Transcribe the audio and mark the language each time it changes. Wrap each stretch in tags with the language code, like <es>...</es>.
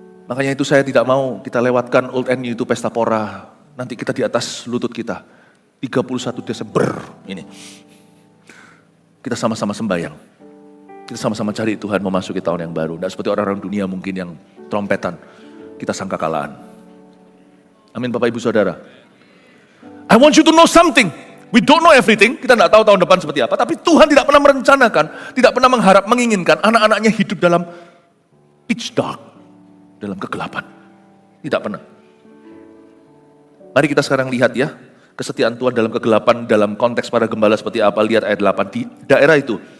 <id>Makanya itu saya tidak mau kita lewatkan Old and New itu pesta pora. Nanti kita di atas lutut kita. 31 Desember ini. Kita sama-sama sembahyang. Kita sama-sama cari Tuhan memasuki tahun yang baru. Tidak seperti orang-orang dunia mungkin yang trompetan. Kita sangka kalahan. Amin Bapak Ibu Saudara.</id> <en>I want you to know something. We don't know everything.</en> <id>Kita tidak tahu tahun depan seperti apa. Tapi Tuhan tidak pernah merencanakan. Tidak pernah menginginkan anak-anaknya hidup dalam</id> <en>pitch dark.</en> <id>Dalam kegelapan. Tidak pernah. Mari kita sekarang lihat ya. Kesetiaan Tuhan dalam kegelapan. Dalam konteks para gembala seperti apa. Lihat ayat 8. Di daerah itu.</id>